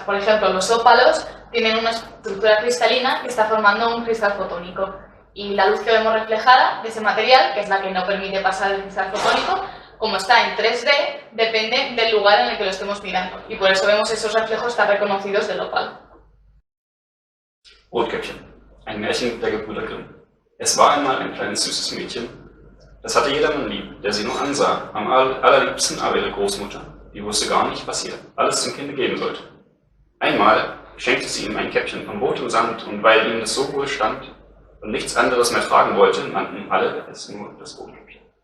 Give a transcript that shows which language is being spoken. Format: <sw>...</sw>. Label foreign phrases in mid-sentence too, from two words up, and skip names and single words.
<es>Por ejemplo, los ópalos tienen una estructura cristalina que está formando un cristal fotónico. Y la luz que vemos reflejada de ese material, que es la que no permite pasar el cristal fotónico, como está en 3D, depende del lugar en el que lo estemos mirando. Y por eso vemos esos reflejos tan reconocidos del ópalo.</es> <de>Rotkäppchen, ein Märchen der Gebrüder Grimm. Es war einmal ein kleines süßes Mädchen, das hatte jedermann lieb, der sie nur ansah, am allerliebsten aber ihre Großmutter. Die wusste gar nicht, was ihr alles zum Kinde geben sollte. Einmal schenkte sie ihm ein Käppchen von rotem Sand und weil ihm das so wohl stand und nichts anderes mehr tragen wollte, nannten alle es nur das Rotkäppchen.</de>